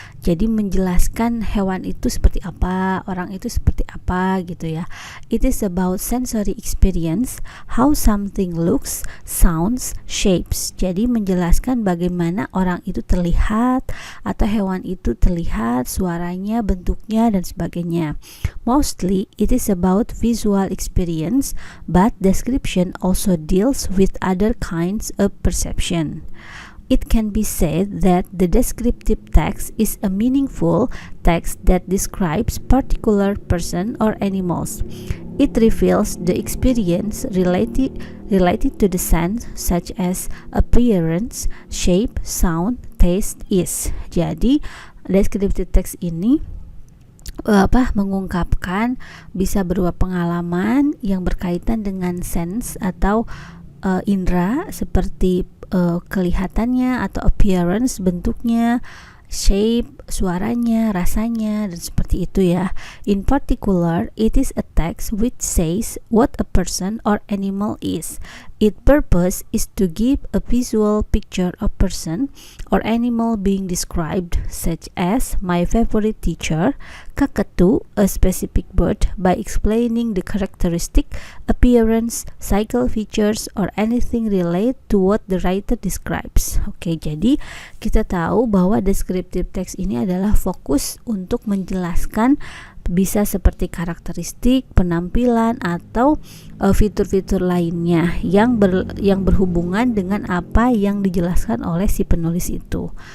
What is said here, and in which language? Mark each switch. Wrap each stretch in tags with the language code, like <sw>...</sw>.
<id>Jadi menjelaskan hewan itu seperti apa, orang itu seperti apa gitu ya.</id> <en>It is about sensory experience, how something looks, sounds, shapes.</en> <id>Jadi menjelaskan bagaimana orang itu terlihat atau hewan itu terlihat, suaranya, bentuknya dan sebagainya.</id> <en>Mostly it is about visual experience, but description also deals with other kinds of perception. It can be said that the descriptive text is a meaningful text that describes particular person or animals. It reveals the experience related to the sense, such as appearance, shape, sound, taste, is.</en> <id>Jadi, descriptive text ini mengungkapkan bisa berupa pengalaman yang berkaitan dengan sense atau indera seperti kelihatannya atau appearance, bentuknya, shape, suaranya, rasanya, dan seperti itu ya.</id> <en>In particular, it is a text which says what a person or animal is. Its purpose is to give a visual picture of person or animal being described, such as my favorite teacher, kakatu, a specific bird, by explaining the characteristic, appearance, cycle features, or anything related to what the writer describes.</en> <id>Oke, jadi kita tahu bahwa descriptive text ini adalah fokus untuk menjelaskan bisa seperti karakteristik, penampilan, atau fitur-fitur lainnya yang berhubungan dengan apa yang dijelaskan oleh si penulis itu.</id>